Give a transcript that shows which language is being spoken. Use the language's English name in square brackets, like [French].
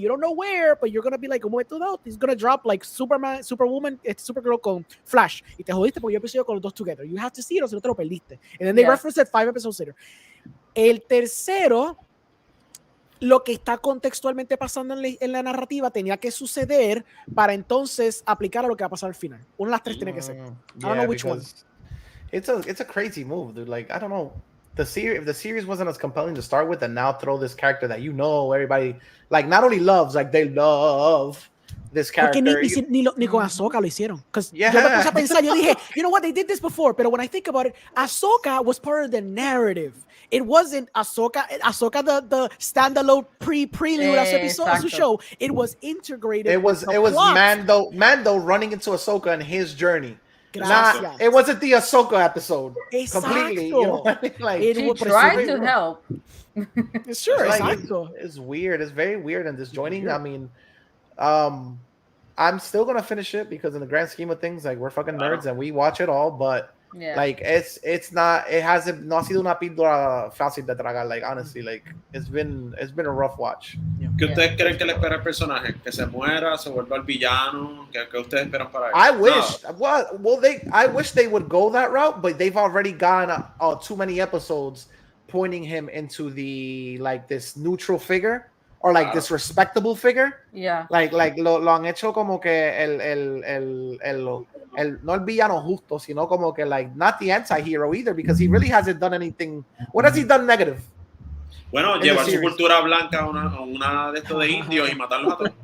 [English] You don't know where, but you're going to be like, [Spanish] un momento dado, [English] it's going to drop like Superman, Superwoman, Supergirl con Flash. [Spanish] Y te jodiste porque yo episodio con los dos [English] together. You have to see it [Spanish] o si no te lo perdiste. [English] And then they reference it 5 episodes later. [Spanish] El tercero, lo que está contextualmente pasando en la narrativa tenía que suceder para entonces aplicar a lo que va a pasar al final. Una de las tres tiene que ser. [English] I don't know which one. It's a crazy move, dude. Like, I don't know. If the series wasn't as compelling to start with, and now throw this character that everybody like not only loves, like they love this character. [Spanish] Porque ni con Ahsoka lo hicieron. Yo me puse a pensar, yo dije, [English] you know what, they did this before, but when I think about it, Ahsoka was part of the narrative. It wasn't Ahsoka the standalone prelude of su show. It was integrated. It was Mando running into Ahsoka and his journey. It wasn't the Ahsoka episode. Completely. You know what I mean? Like, he tried to help. Sure, it's weird. It's very weird and disjointing. I mean, I'm still gonna finish it because in the grand scheme of things, like we're fucking nerds and we watch it all, but like it's not. It hasn't. [Spanish] No ha sido una píldora fácil de tragar. [English] Like honestly, like it's been a rough watch. [Spanish] ¿Qué ustedes creen que le espera al personaje? ¿Que se muera? ¿Se vuelva el villano? ¿Qué ustedes esperan para él? [English] I wish. I wish they would go that route, but they've already gone too many episodes pointing him into the like this neutral figure or like this respectable figure. Yeah. Like [Spanish] lo han hecho como que [English] no el villano justo, sino como que like not the anti-hero either because he really hasn't done anything. What has he done negative? [Spanish] Bueno, llevar su cultura blanca a una de estos de indios y matarlos a todos.